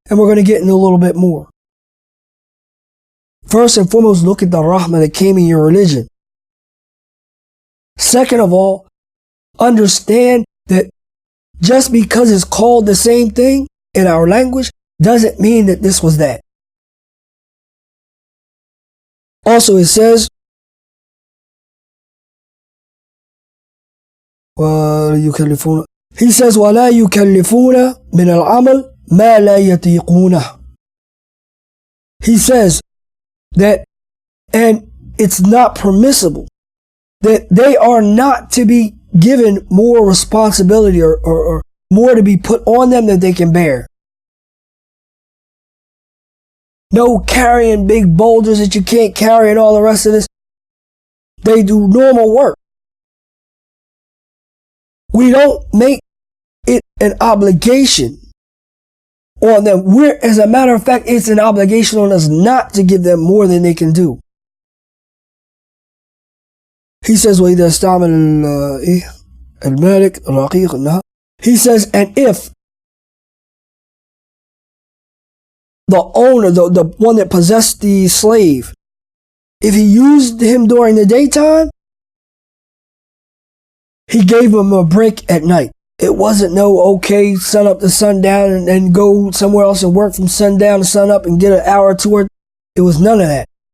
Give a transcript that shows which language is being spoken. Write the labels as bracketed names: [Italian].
[English] And we're going to get into a little bit more. First and foremost, look at the rahmah that came in your religion. Second of all, understand that just because it's called the same thing in our language doesn't mean that this was that. Also, it says, he says, [Arabic] وَلَا يُكَلِّفُونَ مِنَ الْعَمَلِ مَا لَا يَطِيقُونَهُ. [English] He says that, and it's not permissible, that they are not to be given more responsibility or more to be put on them than they can bear. No carrying big boulders that you can't carry and all the rest of this. They do normal work. We don't make it an obligation on them. As a matter of fact, it's an obligation on us not to give them more than they can do. He says, [Arabic] وَإِذَا اسْتَعْمَلَ الْمَالِكَ الرَّقِيقَ. [English] He says, and if the owner, the one that possessed the slave, if he used him during the daytime, he gave him a break at night. It wasn't okay, sun up to sundown and then go somewhere else and work from sundown to sun up and get an hour or two. It was none of that.